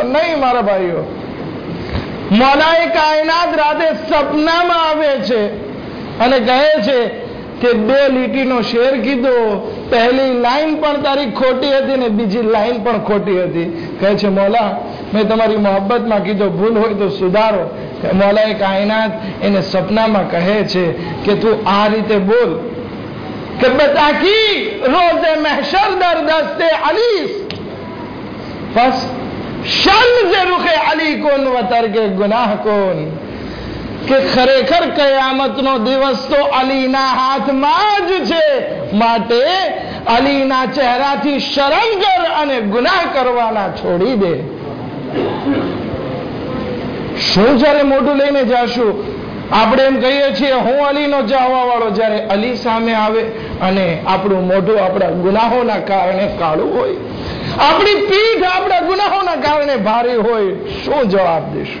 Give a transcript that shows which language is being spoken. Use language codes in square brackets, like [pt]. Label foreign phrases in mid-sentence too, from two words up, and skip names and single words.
[gu] નહીં મારા ભાઈઓ, મૌલાએ કાયનાત રાતે સપનામાં આવે છે અને કહે છે કે 2 લીટીનો શેર કીધો, પહેલી લાઈન પણ તારી ખોટી હતી ને બીજી લાઈન પણ ખોટી હતી. કહે છે મૌલા મેં તમારી મોહબ્બતમાં કીધો, ભૂલ હોય તો સુધારો. મૌલાએ કાયનાત એને સપનામાં કહે છે કે તું આ રીતે બોલ [fa] کہ بتحقیق روز محشر در دست علی پس شرم سے رخ علی کن و ترک گناہ کن. [gu] کہ ખરેખર કયામતનો દિવસ તો અલીના હાથમાં જ છે, માટે અલીના ચહેરાથી શરમ કર અને ગુનાહ કરવાના છોડી દે. શું જ્યારે મોઢું લઈને જાશું આપણે એમ કહીએ છીએ હું અલીનો ચાહવા વાળો, જ્યારે અલી સામે આવે અને આપણું મોઢું આપણા ગુનાહોના કારણે કાળું હોય, આપણી પીઠ આપણા ગુનાહોના કારણે ભારે હોય, શું જવાબ દેશું?